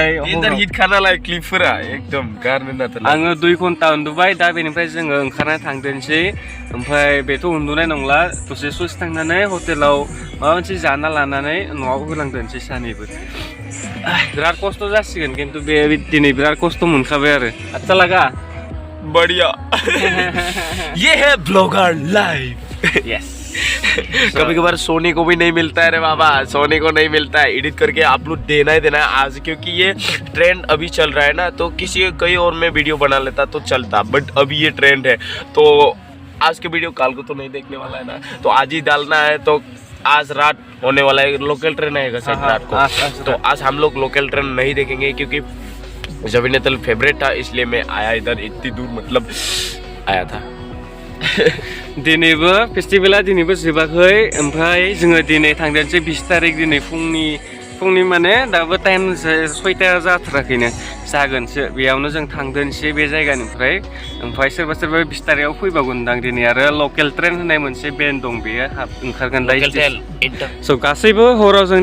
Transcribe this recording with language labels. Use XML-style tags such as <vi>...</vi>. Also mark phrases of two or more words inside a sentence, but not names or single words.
<brx>इन्टार हिट खानालाय क्लिपफोरा एकदम गारनो नाथार आङो 2 घन्टा उन्दुबाय दा बेनिफ्राय जोङो ओंखारना थांदोंसै ओमफ्राय बेथ' उन्दुनाय नंला दसे ससे थांनानै हटेलाव माबा मोनसे जाना लानानै न'आव होलांदोंसै सानैबो बिराद खस्थ' जासिगोन खिन्थु बे दिनै बिराद खस्थ' मोनखाबाय आरो</brx> <hi>अच्छा लगा बढ़िया ये है</hi> <en>blogger life</en> <hi>यस कभी कभार सोने को भी नहीं मिलता है रे बाबा सोने को नहीं मिलता है एडिट करके अपलोड देना ही देना है आज क्योंकि ये ट्रेंड अभी चल रहा है ना तो किसी कई और में वीडियो बना लेता तो चलता बट अभी ये ट्रेंड है तो आज के वीडियो काल को तो नहीं देखने वाला है ना तो आज ही डालना है तो आज रात होने वाला है</hi> <en>local train</en> <hi>आएगा शायद रात को तो आज हम लोग</hi> <en>local train</en> <hi>नहीं देखेंगे क्योंकि जबीनतल फेवरेट था इसलिए मैं आया इधर इतनी दूर मतलब आया था</hi> <brx>दिनैबो फेस्टिभेला दिनैबो जोबाखै ओमफ्राय जोङो दिनै थांदोंसै 20 तारिख दिनै फुंनि माने दाबो टाइम 6ता जाथाराखैनो जागोनसो बेयावनो जों थांदोंसै बे जायगानिफ्राय ओमफ्राय सोरबा 20 तारिखआव फैबावगोनदां दिनै आरो</brx> <en>local train</en> <brx>होननाय मोनसे बेन्ड दं बेयो ओंखारगोन दा स' गासैबो हराव जों</brx>